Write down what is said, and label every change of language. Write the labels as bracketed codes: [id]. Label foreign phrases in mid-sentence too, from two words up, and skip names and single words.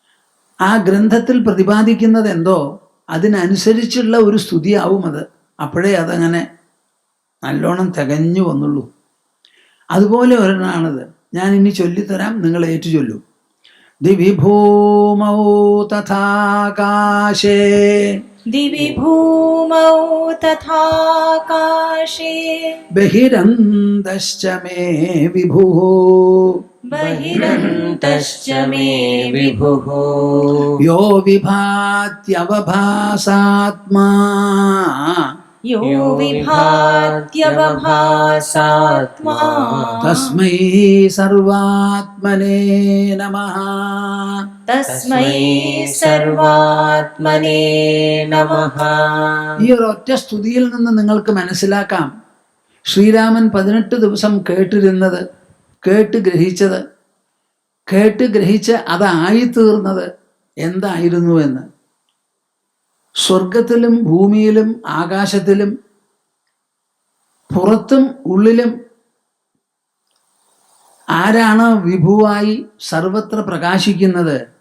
[ml] ആ ഗ്രന്ഥത്തിൽ പ്രതിപാദിക്കുന്നത് എന്തോ അതിനനുസരിച്ചുള്ള ഒരു സ്തുതിയാവും അത്. അപ്പോഴേ അതങ്ങനെ നല്ലോണം തികഞ്ഞു വന്നുള്ളൂ. അതുപോലെ ഒരെണ്ണാണിത്. ഞാൻ ഇനി ചൊല്ലിത്തരാം, നിങ്ങൾ ഏറ്റു ചൊല്ലൂ. [sa] ദിവി ഭൂമൗ തഥാകാശേ दिवि भूमौ तथाकाशे ബഹിരന്തശ്ച മേ വിഭുഃ बहिरन्तश्च मे विभुः യോ വിഭാത്യവഭാസാത്മാ यो विभात्यवभासात्मा തസ്മൈ സർവാത്മനേ നമഃ. तस्मै सर्वात्मने नमः. [ml] ഈ ഒരു ഒറ്റ സ്തുതിയിൽ നിന്ന് നിങ്ങൾക്ക് മനസ്സിലാക്കാം ശ്രീരാമൻ 18 ദിവസം കേട്ടിരുന്നത്, കേട്ട് ഗ്രഹിച്ച് അതായിത്തീർന്നത് എന്തായിരുന്നു എന്ന്. സ്വർഗത്തിലും ഭൂമിയിലും ആകാശത്തിലും പുറത്തും ഉള്ളിലും ആരാണ് വിഭുവായി സർവത്ര പ്രകാശിക്കുന്നത്?